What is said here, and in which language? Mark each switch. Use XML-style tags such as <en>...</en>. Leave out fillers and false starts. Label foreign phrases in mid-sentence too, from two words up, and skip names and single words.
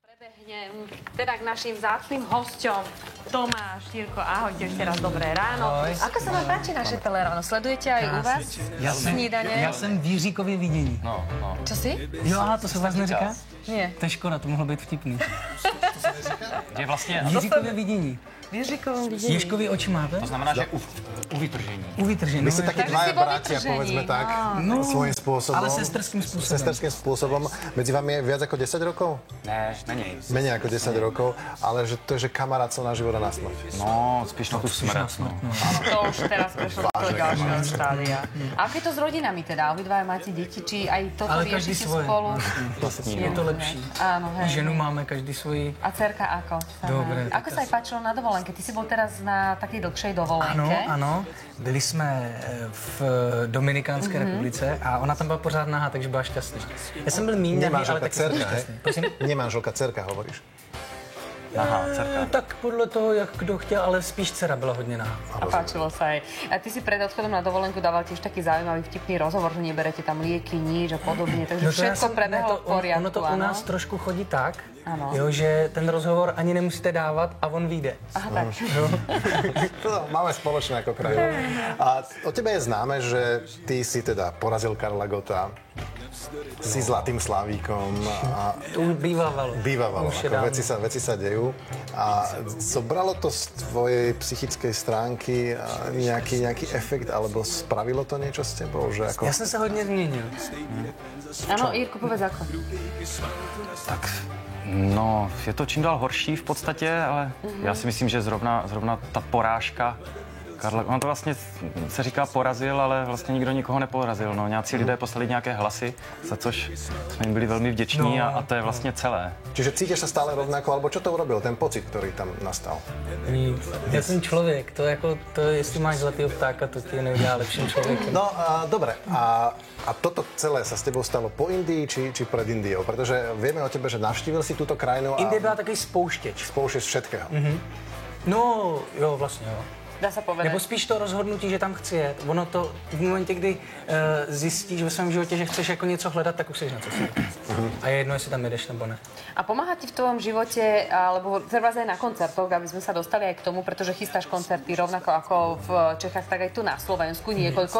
<sk>Prebehnem teda k našim vzácnym hosťom. Tomáš, Jirko, ahojte, ešte raz dobré ráno. Ahoj. Ako sa vám páči naše teleráno? Sledujete aj u vás snídanie?</sk> <cs>Já jsem Výříkově vidění. No.</cs> <sk>Čo si?</sk> <cs>Jo, aha, to se vás neříká?</cs> <sk>Nie.</sk> <cs>To je škoda, to mohlo být vtipný. Je vlastně, Výříkově vidění.</cs> <sk>Výřikovom videní.</sk> <cs>Ježkový oči máte? to znamená, že u vytržení. U vytržení.</cs> <sk>My ste takí Takže dvaja si vo bratia, vytržení. povedzme tak, No, svojím spôsobom. ale sesterským spôsobom. Sesterským spôsobom. Medzi vami je viac ako 10 rokov? Ne, menej. Menej ako 10 rokov, ale že to je, že kamarátstvo na život a na smrť. No, spíš na tú smrť. No. To už teraz prešlo do toho ďalšieho štádia. A ako je to s rodinami teda? Obidvaja máte deti, či aj toto Ale každý riešite svoje. spolu?</sk> <cs>Je to lepší.</cs> <sk>Áno, hej.</sk> <cs>Ženu máme každý svoji.</cs> <sk>A dcerka ako? Dobre, Ako sa aj páčilo na dovolenke? Ty si bol teraz na takej dlhšej dovolenke.</sk> <cs>Ano. Byli jsme v Dominikánské republice a ona tam byla pořád nahá, takže byla šťastná. Já jsem byl míň nahý, ale Nemanželka, taky jsem byl</cs> <sk>dcerka, hej?</sk> <cs>šťastný. Prosím?</cs> <sk>Nemanželka, dcerka, hovoríš.</sk> <cs>Aha, dcerka. Tak podle toho, jak kdo chtěl, ale spíš dcera byla hodně nahá.</cs> <sk>A páčilo sa aj. A ty si pred odchodom na dovolenku dával tiež taký zaujímavý vtipný rozhovor, že neberete tam lieky, nič a podobne. Takže všetko prebehlo v poriadku.</sk> <cs>Ono to u</cs> <sk>áno?</sk> <cs>nás trošku chodí tak, Ano. jo, že ten rozhovor ani nemusíte dávat a on vyjde.</cs> <sk>Aha, tak. To máme spoločné ako krajinu. A o tebe je známe, že ty si teda porazil Karla Gotta, si zlatým slavíkom a</sk> <cs>To už bývávalo. bývávalo,</cs> <sk>Už je ako dávno. veci sa dejú. A zobralo to z tvojej psychickej stránky nejaký efekt, alebo spravilo to niečo s tebou? Že ako...</sk> <cs>Já jsem se hodně změnil.</cs> <sk>Áno, Jirko, povedz ako.</sk> <cs>Tak, no, je to čím dál horší v podstatě, ale já si myslím, že zrovna ta porážka Karla, on to vlastně se říká porazil, ale vlastně nikdo nikoho neporazil. No, nějací lidé poslali nějaké hlasy, za což jsme jim byli velmi vděční No, a to je vlastně celé.</cs> <sk>Čiže cítiš sa stále rovnako, alebo čo to urobil, ten pocit, ktorý tam nastal?</sk> <cs>Já jsem člověk, to jestli máš zlatýho ptáka, to ti neudělá lepším člověkem.</cs> <sk>No, dobre. A toto celé sa s tebou stalo po Indii, či pred Indiou? Pretože vieme o tebe, že navštívil si túto krajinu a</sk> <cs>Indie byla takový spouštěč.</cs> <sk>spouštěč všetkého.</sk> <cs>No, jo, vlastně jo.</cs> <sk>Dá sa povedať.</sk> <cs>Nebo spíš to rozhodnutí, že tam chci jet. Ono to v momentě, kdy zjistíš ve svém životě, že chceš jako něco hledat, tak už jsi na cestě. A je jedno, jestli tam jedeš nebo ne.</cs> <sk>A pomáha ti v tvojom živote, alebo treba aj na koncertoch, aby sme sa dostali aj k tomu, pretože chystáš koncerty rovnako ako v Čechách, tak aj tu na Slovensku niekoľko.</sk>